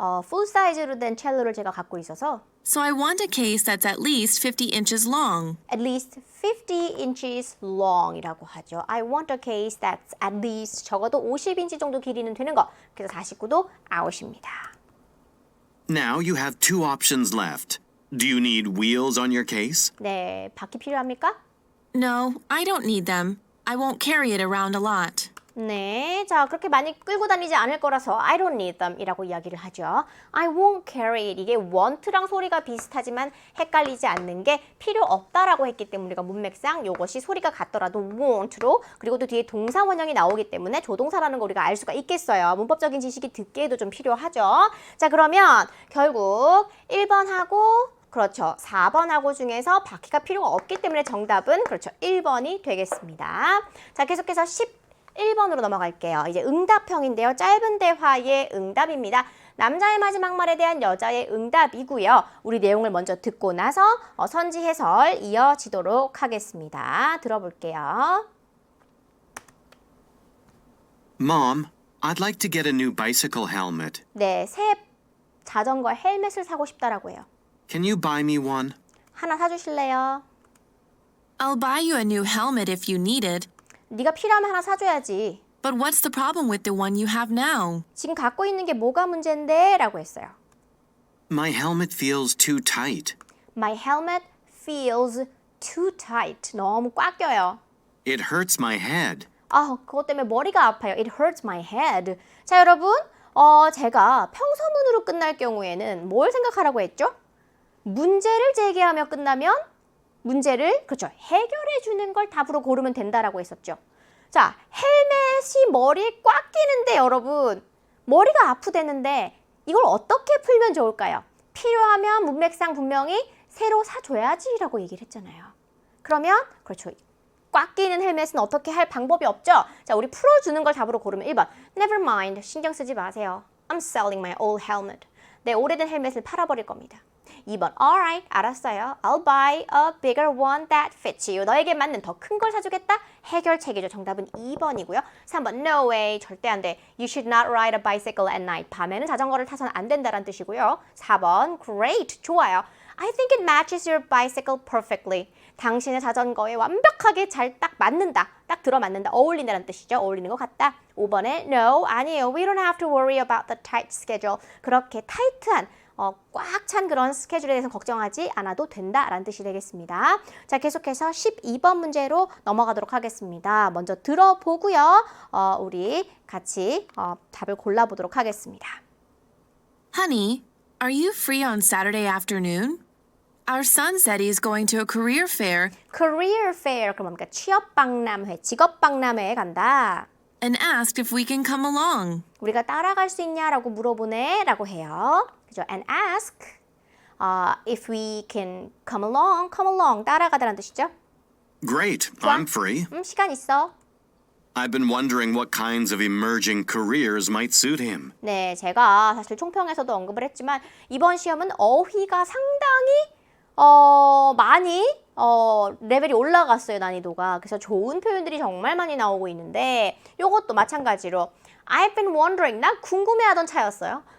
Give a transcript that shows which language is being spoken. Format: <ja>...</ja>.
<ko>full size로 된 첼로를 제가 갖고 있어서</ko> <en>so I want a case that's at least 50 inches long. at least 50 inches long이라고 하죠. I want a case that's at least</en> <ko>적어도 50인치 정도 길이는 되는 거. 그래서 49도 out입니다.</ko> <en>Now you have two options left. Do you need wheels on your case?</en> <ko>네, 바퀴 필요합니까?</ko> <en>No, I don't need them. I won't carry it around a lot.</en> <ko>네, 자 그렇게 많이 끌고 다니지 않을 거라서</ko> <en>I don't need them</en> <ko>이라고 이야기를 하죠.</ko> <en>I won't carry it.</en> <ko>이게 want랑 소리가 비슷하지만 헷갈리지 않는 게 필요 없다라고 했기 때문에 우리가 문맥상 이것이 소리가 같더라도 won't로 그리고 또 뒤에 동사 원형이 나오기 때문에 조동사라는 거 우리가 알 수가 있겠어요. 문법적인 지식이 듣기에도 좀 필요하죠. 자 그러면 결국 1번하고 그렇죠. 4번하고 중에서 바퀴가 필요가 없기 때문에 정답은 그렇죠. 1번이 되겠습니다. 자 계속해서 11번으로 넘어갈게요. 이제 응답형인데요. 짧은 대화의 응답입니다. 남자의 마지막 말에 대한 여자의 응답이고요. 우리 내용을 먼저 듣고 나서 선지 해설 이어지도록 하겠습니다. 들어볼게요.</ko> <en>Mom, I'd like to get a new bicycle helmet.</en> <ko>네, 새 자전거 헬멧을 사고 싶다라고 해요.</ko> <en>Can you buy me one?</en> <ko>하나 사주실래요?</ko> <en>I'll buy you a new helmet if you need it.</en> <ko>네가 필요하면 하나 사줘야지.</ko> <en>But what's the problem with the one you have now?</en> <ko>지금 갖고 있는 게 뭐가 문제인데? 라고 했어요.</ko> <en>My helmet feels too tight. My helmet feels too tight.</en> <ko>너무 꽉 껴요.</ko> <en>It hurts my head.</en> <ko>그것 때문에 머리가 아파요.</ko> <en>It hurts my head.</en> <ko>자, 여러분, 제가 평서문으로 끝날 경우에는 뭘 생각하라고 했죠? 문제를 제기하며 끝나면 문제를 그렇죠. 해결해 주는 걸 답으로 고르면 된다라고 했었죠. 자, 헬멧이 머리에 꽉 끼는데 여러분 머리가 아프대는데 이걸 어떻게 풀면 좋을까요? 필요하면 문맥상 분명히 새로 사줘야지라고 얘기를 했잖아요. 그러면 그렇죠. 꽉 끼는 헬멧은 어떻게 할 방법이 없죠? 자, 우리 풀어주는 걸 답으로 고르면 1번</ko> <en>Never mind.</en> <ko>신경 쓰지 마세요.</ko> <en>I'm selling my old helmet.</en> <ko>내 오래된 헬멧을 팔아버릴 겁니다. 2번 Alright, 알았어요.</ko> <en>I'll buy a bigger one that fits you.</en> <ko>너에게 맞는 더 큰 걸 사주겠다. 해결책이죠. 정답은 2번이고요. 3번</ko> <en>No way,</en> <ko>절대 안 돼.</ko> <en>You should not ride a bicycle at night.</en> <ko>밤에는 자전거를 타서는 안 된다는 뜻이고요. 4번 Great, 좋아요.</ko> <en>I think it matches your bicycle perfectly.</en> <ko>당신의 자전거에 완벽하게 잘 딱 맞는다. 딱 들어맞는다. 어울린다는 뜻이죠. 어울리는 것 같다. 5번에 No, 아니에요.</ko> <en>We don't have to worry about the tight schedule.</en> <ko>그렇게 타이트한 꽉 찬 그런 스케줄에 대해서 걱정하지 않아도 된다라는 뜻이 되겠습니다. 자, 계속해서 12번 문제로 넘어가도록 하겠습니다. 먼저 들어보고요. 우리 같이 답을 골라보도록 하겠습니다.</ko> <en>Honey, are you free on Saturday afternoon? Our son said he's going to a career fair</en> <ko>Career fair, 그럼 뭡니까? 취업박람회, 직업박람회에 간다.</ko> <en>and asked if we can come along.</en> <ko>우리가 따라갈 수 있냐라고 물어보네 라고 해요. 그죠?</ko> <en>And ask if we can come along,</en> <ko>따라가다라는 뜻이죠.</ko> <en>Great, I'm free.</en> <ko>시간 있어.</ko> <en>I've been wondering what kinds of emerging careers might suit him.</en> <ko>네, 제가 사실 총평에서도 언급을 했지만 이번 시험은 어휘가 상당히 많이 레벨이 올라갔어요, 난이도가. 그래서 좋은 표현들이 정말 많이 나오고 있는데 이것도 마찬가지로</ko> <en>I've been wondering,</en> <ko>난 궁금해하던 차였어요.</ko>